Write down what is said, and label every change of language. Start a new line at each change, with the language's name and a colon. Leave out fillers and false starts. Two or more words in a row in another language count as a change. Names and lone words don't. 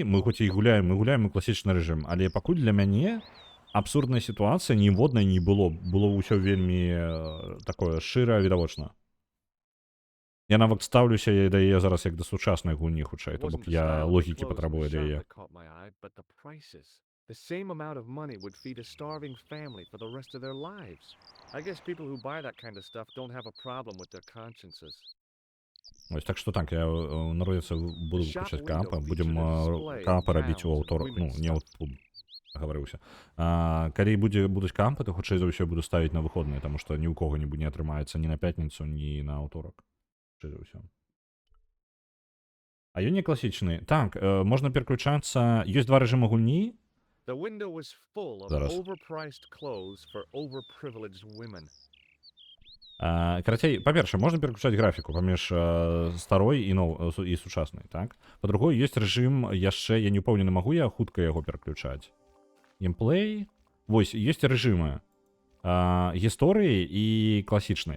Belarusian: Мы хоць і гуляем у класічны рэжым, але пакуль для мяне абсурдная сітуацыя ніводнай не было. Было ўсё вельмі такое шчыра, відавочна. Я нават ставлюся да яе зараз як да сучаснай гульні, хутчэй, то бок я логікі патрабую да яе.
English: The same amount of money would feed a starving family for the rest of their lives. I guess people who buy that kind of stuff don't have a problem with their consciences.
Belarusian: Ось, так што так, я на роліцы буду выключаць каапа, будзем каапа рабіць у аўторак, ну, не ў гаварыўся. Калі будуць каапы, то хутчэй за ўсё буду ставіць на выходныя, таму што ні ў кого не атрымаецца ні на пятніцу, ні на аўторак. Хутчэй за ўсё. А ён не класічны. Так, можна пераключацца, ёсць 2 рэжымы гульні.
English: The window was full of
Belarusian: Зараз.
English: overpriced clothes for overprivileged women.
Belarusian: Карацей, па-першае, можна пераключаць графіку паміж старой і сучаснай, так? Па-другое, ёсць рэжым яшчэ, я не ўпэўнены, магу я хутка яго пераключаць. Геймплей. Вось, ёсць рэжымы гісторыі і класічнай.